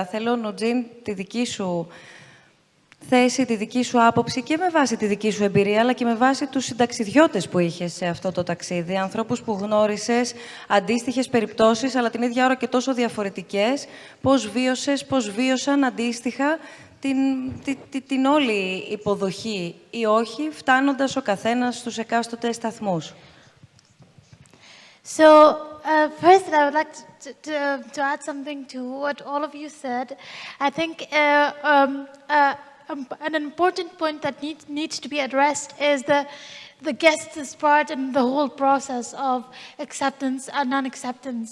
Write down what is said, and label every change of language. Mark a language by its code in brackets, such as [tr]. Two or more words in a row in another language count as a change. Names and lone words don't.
[el] Θέλω, Νουτζίν, τη δική σου θέση, τη δική σου άποψη και με βάση τη δική σου εμπειρία, αλλά και με βάση τους συνταξιδιώτες που είχες σε αυτό το ταξίδι, ανθρώπους που γνώρισες, αντίστοιχες περιπτώσεις, αλλά την ίδια ώρα και τόσο διαφορετικές, πώς βίωσαν αντίστοιχα την όλη υποδοχή ή όχι, φτάνοντας ο καθένας στους εκάστοτε σταθμούς. [en] So, first, I would like to add something to what all of you said. I think an important point that needs to be addressed is the guest's part in the whole process of acceptance and non-acceptance.